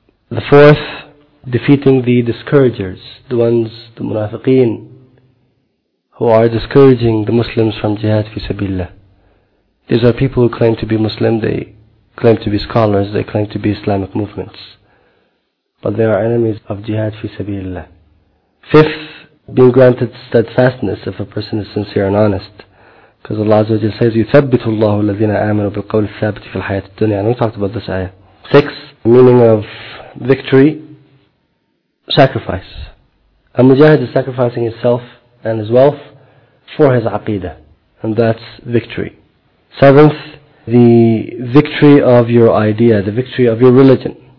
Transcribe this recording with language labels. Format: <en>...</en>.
<en>The fourth, defeating the discouragers, the ones, the munafiqeen, who are discouraging the Muslims from jihad fi sabilillah. These are people who claim to be Muslim, they claim to be scholars, they claim to be Islamic movements, but they are enemies of jihad fi sabilillah. Fifth, being granted steadfastness if a person is sincere and honest. Because Allah Azza wa Jalla says,</en> <ar>يُثَبِّتُ اللَّهُ الَّذِينَ آمَنُوا بِالْقَوْلِ الثَّابِتِ فِي الْحَيَاةِ الدُّنْيَا.</ar> <en>And we talked about this ayah. Sixth, meaning of victory, sacrifice. A mujahid is sacrificing himself and his wealth for his aqidah, and that's victory. Seventh, the victory of your idea, the victory of your religion.</en>